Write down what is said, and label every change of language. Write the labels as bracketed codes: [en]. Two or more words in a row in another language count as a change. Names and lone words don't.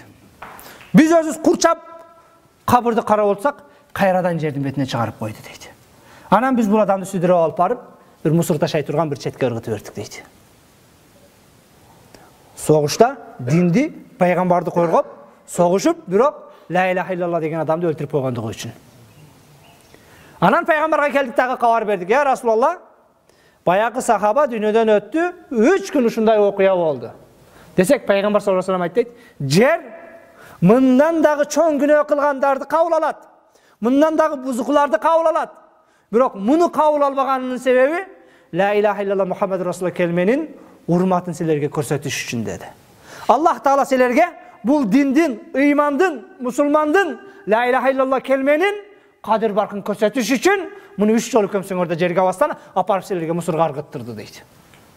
[ky] Biz өзүбүз курчап кабырды карап болсак, кайрадан жердин бетине чыгарып койду дейт. Анан biz бул адамды сүдүрүп алып барып, bir мусур ташай турган bir четке ыргытып бердик дейт. Согушта динди, пайгамбарды коргоп, согушуп, бирок [ar] لا إله إلا الله [ky] деген адамды өлтүрүп койгондугу үчүн. Анан пайгамбарга келдик дагы кабар бердик. [ar] يا رسول الله, [ky] баягы сахаба дүйнөдөн өттү, 3 күн ушундай окуя болду. Десек пайгамбар [ar] صلى الله عليه وسلم [ky] айтты, жер мындан дагы чоң күнөө кылгандарды кабыл алат. Мындан дагы бузукларды кабыл алат. Бирок муну кабыл албаганынын себеби [ar] لا إله إلا الله محمد رسول الله [ky] келменин урматын силерге көрсөтүш үчүн деди. Аллах Таала силерге бул диндин, ыймандын, мусулмандын [ar] لا إله إلا الله [ky] келменин кадыр баркын көрсөтүш үчүн муну 3 жолу көмсөңөр да жерге абастан апарып силерге мусурга аргыттырды дейт.